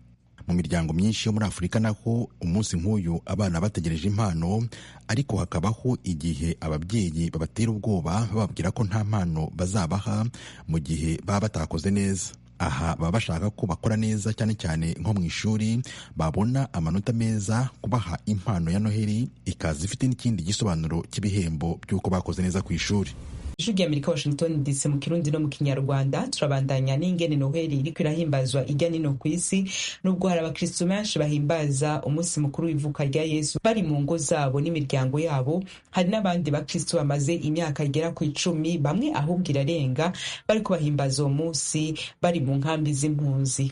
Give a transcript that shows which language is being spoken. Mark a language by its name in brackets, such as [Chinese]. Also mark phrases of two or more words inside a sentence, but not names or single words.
[Kinyarwanda] Mu miryango myinshi yo muri Afurika naho umunsi nk'uyu abana bategereje impano, ariko hakabaho igihe ababyeyi babatera ubwoba bababwira ko nta mpano bazabaha mu gihe baba batakoze neza. Aha baba bashaka ko bakora neza, cyane cyane nko mu ishuri, babona amanota meza. Kubaha impano ya Noheli ikaza ifite n'ikindi gisobanuro cy'ibihembo by'uko bakoze neza ku ishuri. Ijwi ry'Amerika, Washington DC, mu Kirundi no mu Kinyarwanda. [Rundi] Turabandanya n'ingene Noheli iriko irahimbazwa irya nino ku isi, nubwo hari abakristo benshi bahimbaza umunsi mukuru w'ivuka rya Yesu bari mu ngo zabo n'imiryango yabo. Hari n'abandi bakristo bamaze imyaka igera ku 10, bamwe ahubwo irarenga, bariko bahimbaza uwo munsi bari mu nkambi z'impunzi.